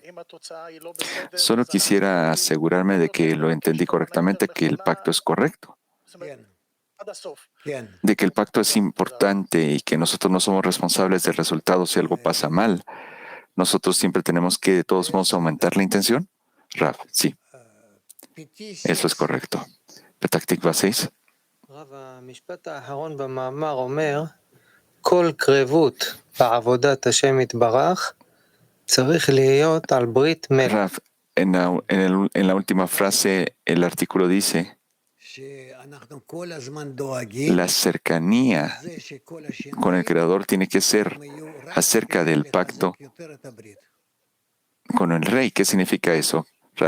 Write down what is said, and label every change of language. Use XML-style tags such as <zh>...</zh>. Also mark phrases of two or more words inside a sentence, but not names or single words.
<es>Solo quisiera asegurarme de que lo entendí correctamente, que el pacto es correcto. De que el pacto es importante y que nosotros no somos responsables del resultado si algo pasa mal. Nosotros siempre tenemos que, de todos modos, aumentar la intención. Rav, sí. Eso es correcto. Petach Tikva 6.</es> <he>רב, המשפט האחרון במאמר אומר, כל קרבות בעבודת השם יתברך צריך להיות על ברית מלך.</he> <es>Rav, en la última frase, el artículo dice, la cercanía con el Creador tiene que ser acerca del pacto con el Rey. ¿Qué significa eso, Rav?</es>